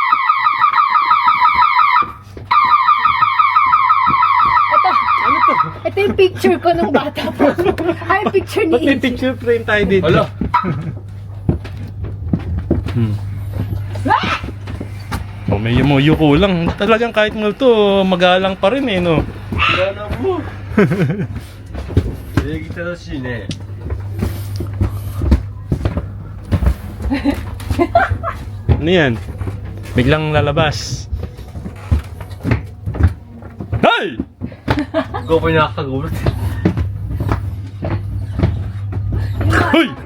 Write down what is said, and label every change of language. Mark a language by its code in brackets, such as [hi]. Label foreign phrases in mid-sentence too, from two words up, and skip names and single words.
[tl] Ito yung picture ko nung bata pa. Ay, picture Ba't may ni picture frame tayo dito? Wala. Oh, may yumoyo ko lang. Talagang kahit mo to, magalang pa rin eh, no? Wala mo. [ja] 礼儀正しいね。 [tl] Ano yan? Biglang lalabas. Hey! Ikaw pa nakakagulat. Hoy!